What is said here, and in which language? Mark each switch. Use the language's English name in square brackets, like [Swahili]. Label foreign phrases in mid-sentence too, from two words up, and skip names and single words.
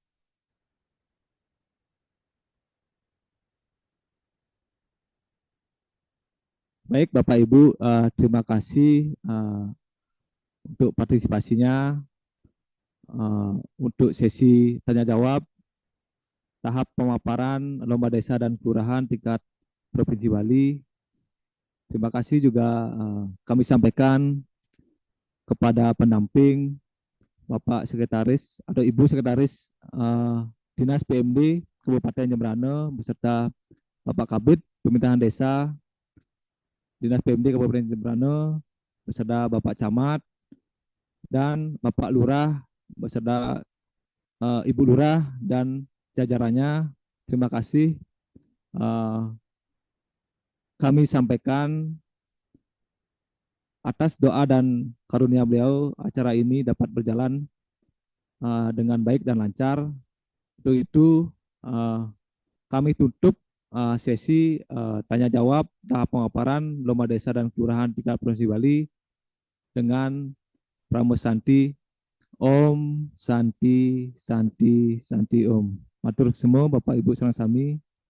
[Indonesian] Baik Bapak Ibu, terima kasih untuk partisipasinya untuk sesi tanya jawab tahap pemaparan lomba desa dan kelurahan tingkat Provinsi Bali. Terima kasih juga kami sampaikan kepada pendamping Bapak Sekretaris atau Ibu Sekretaris Dinas PMD Kabupaten Jembrane beserta Bapak Kabid Pemerintahan Desa Dinas PMD Kabupaten Jembrane beserta Bapak Camat dan Bapak Lurah beserta Ibu Lurah dan jajarannya. Terima kasih. Kami sampaikan atas doa dan karunia beliau acara ini dapat berjalan dengan baik dan lancar. Untuk itu kami tutup sesi tanya jawab tahap pemaparan lomba desa dan kelurahan tingkat Provinsi Bali dengan Pramo Santi [Sanskrit] Om Santi Santi Santi Om. [Indonesian] Matur semua Bapak Ibu [Balinese] sareng sami.